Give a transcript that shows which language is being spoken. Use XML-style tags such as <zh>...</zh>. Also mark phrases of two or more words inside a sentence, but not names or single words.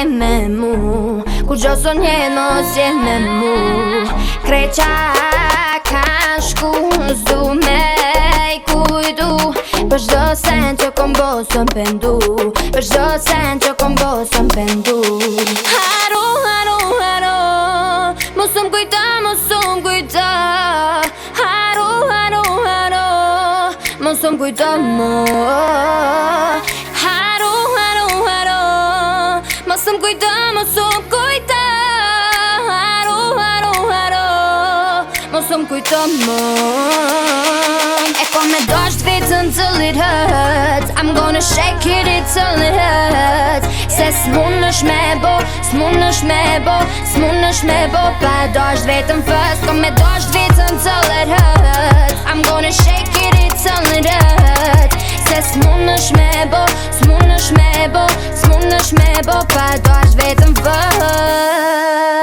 <sq>me mu Ku gjo son jet mos je me mu Kreqa ka shku Zdu me I kujdu Për shdo sen që kom bo sëm pendu Për shdo sen që kom bo sëm pendu Haro, haro, haro Mosëm kujta, mosëm kujta Haro, haro, haro Mosëm kujta mo Haro, haro, haro Mosëm kujta, mosëm kujta Haro, haro, haro Mosëm kujta mo E kom me dosht vitën till</sq> <en>it hurts I'm gonna shake it till it hurts</en> <sq>Se s'mun nësh me bo S'mun nësh me bo S'mun nësh me bo Pa e dosht vetën first Kom me dosht vitën</sq> <en>till it hurts I'm gonna shake it till it hurts</en> <sq>Se s'mun nësh me bo S'mun nësh me bo S'mun nësh me bo Pa e dosht vetën first</sq>